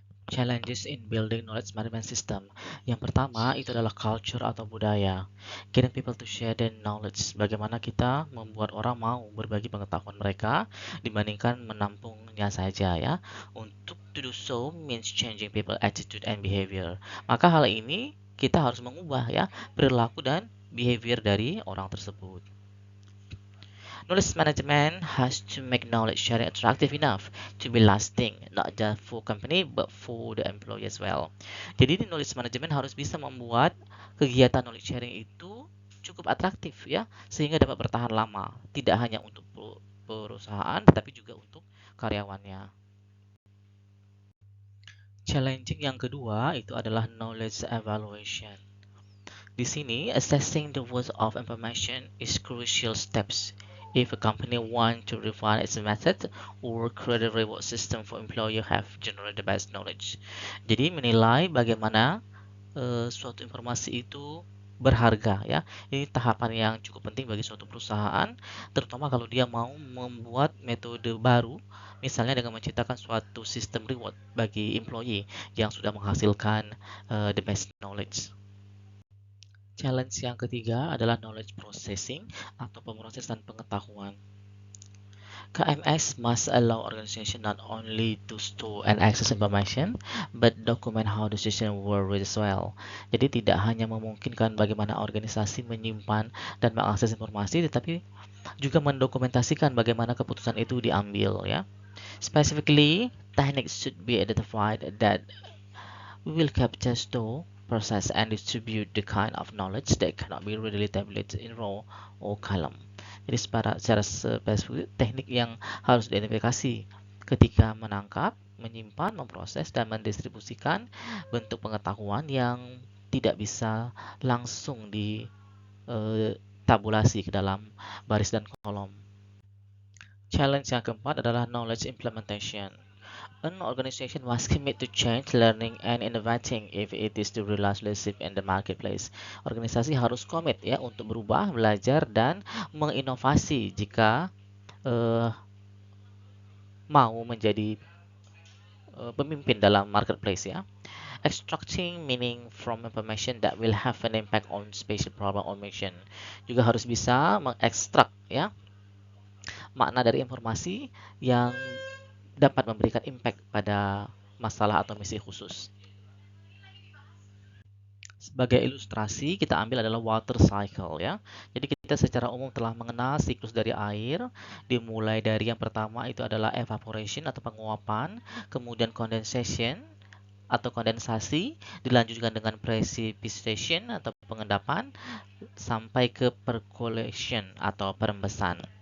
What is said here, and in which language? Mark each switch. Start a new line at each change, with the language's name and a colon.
English: Challenges in building knowledge management system.
Indonesian: Yang pertama itu adalah culture atau budaya.
English: Getting people to share their knowledge.
Indonesian: Bagaimana kita membuat orang mau berbagi pengetahuan mereka dibandingkan menampungnya saja ya. Untuk
English: to do so means changing people attitude and behavior.
Indonesian: Maka hal ini kita harus mengubah ya perilaku dan behavior dari orang tersebut.
English: Knowledge management has to make knowledge sharing attractive enough to be lasting, not just for company but for the employee as well.
Indonesian: Jadi di knowledge management harus bisa membuat kegiatan knowledge sharing itu cukup atraktif ya, sehingga dapat bertahan lama, tidak hanya untuk perusahaan tetapi juga untuk karyawannya. Challenging yang kedua itu adalah knowledge evaluation. Di sini,
English: assessing the worth of information is crucial steps. If a company wants to refine its method or create a reward system for employee have generate the best knowledge.
Indonesian: Jadi menilai bagaimana suatu informasi itu berharga ya. Ini tahapan yang cukup penting bagi suatu perusahaan, terutama kalau dia mau membuat metode baru, misalnya dengan menciptakan suatu sistem reward bagi employee yang sudah menghasilkan
English: the best knowledge.
Indonesian: Challenge yang ketiga adalah knowledge processing atau pemrosesan pengetahuan.
English: KMS must allow organization not only to store and access information, but document how decisions were reached as well.
Indonesian: Jadi tidak hanya memungkinkan bagaimana organisasi menyimpan dan mengakses informasi, tetapi juga mendokumentasikan bagaimana keputusan itu diambil ya.
English: Specifically, techniques should be identified that will capture, store, process, and distribute the kind of knowledge that cannot be readily tabulated in raw or column.
Indonesian: Jadi secara spesifik teknik yang harus diidentifikasi ketika menangkap, menyimpan, memproses, dan mendistribusikan bentuk pengetahuan yang tidak bisa langsung ditabulasi ke dalam baris dan kolom. Challenge yang keempat adalah knowledge implementation.
English: An organization must commit to change, learning, and innovating if it is to realize leadership in the marketplace.
Indonesian: Organisasi harus komit ya untuk berubah, belajar, dan menginovasi jika mau menjadi pemimpin dalam marketplace ya.
English: Extracting meaning from information that will have an impact on special problem or mission.
Indonesian: Juga harus bisa mengekstrak ya makna dari informasi yang dapat memberikan impact pada masalah atau misi khusus. Sebagai ilustrasi, kita ambil adalah water cycle ya. Jadi kita secara umum telah mengenal siklus dari air, dimulai dari yang pertama itu adalah evaporation atau penguapan, kemudian condensation atau kondensasi, dilanjutkan dengan precipitation atau pengendapan, sampai ke percolation atau perembesan.